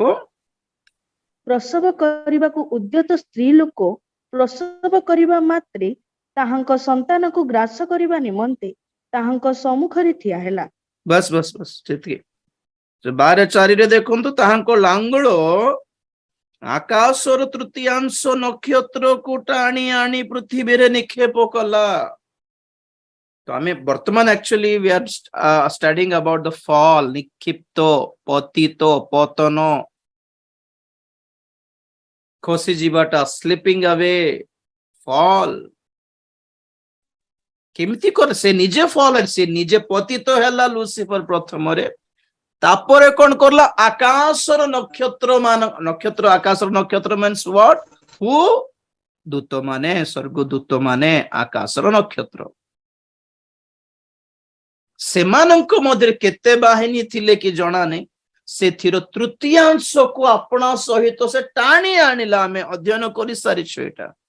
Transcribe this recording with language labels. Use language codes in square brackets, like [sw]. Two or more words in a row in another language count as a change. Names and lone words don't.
[or] ପ୍ରସବ କରିବାକୁ ଉଦ୍ୟତ ସ୍ତ୍ରୀ ଲୋକ ପ୍ରସବ କରିବା ମାତ୍ରେ ତାହାଙ୍କ ସନ୍ତାନକୁ ଗ୍ରାସ କରିବା ନିମନ୍ତେ ତାହାଙ୍କ ସମ୍ମୁଖରେ ଠିଆ ହେଲା। ବାସ୍ ବାସ୍ ବାସ୍ ସେତିକି। 12:4 ଦେଖନ୍ତୁ, ତାହାଙ୍କ ଲାଙ୍ଗୁଳ ଆକାଶର ତୃତୀୟାଂଶ ନକ୍ଷତ୍ରକୁ ଟାଣି ଆଣି ପୃଥିବୀରେ ନିକ୍ଷେପ କଲା। ତ ଆମେ ବର୍ତ୍ତମାନ ଆକ୍ଚୁଆଲି [en] we are studying about the fall, [or] ନିକ୍ଷିପ୍ତ, ପତିତ, ପତନ, ଖସି ଯିବାଟା, [en] slipping away, fall. [or] କେମିତି କରେ? ସେ ନିଜେ ଫଲ୍, ସେ ନିଜେ ପତିତ ହେଲା ଲୁସିଫର ପ୍ରଥମରେ, ତାପରେ କଣ କରଲା? ଆକାଶର ନକ୍ଷତ୍ର ଆକାଶର ନକ୍ଷତ୍ର [en] means what? [or] ହୁ ଦୂତ ମାନେ, ସ୍ୱର୍ଗ ଦୂତ ମାନେ, ଆକାଶର ନକ୍ଷତ୍ର। ସେମାନଙ୍କ ମଧ୍ୟରେ କେତେ ବାହିନୀ ଥିଲେ କି ଜଣା ନାହିଁ, ସେଥିର ତୃତୀୟାଂଶକୁ ଆପଣା ସହିତ ସେ ଟାଣି ଆଣିଲା। ଆମେ ଅଧ୍ୟୟନ କରି ସାରିଛୁ ଏଇଟା।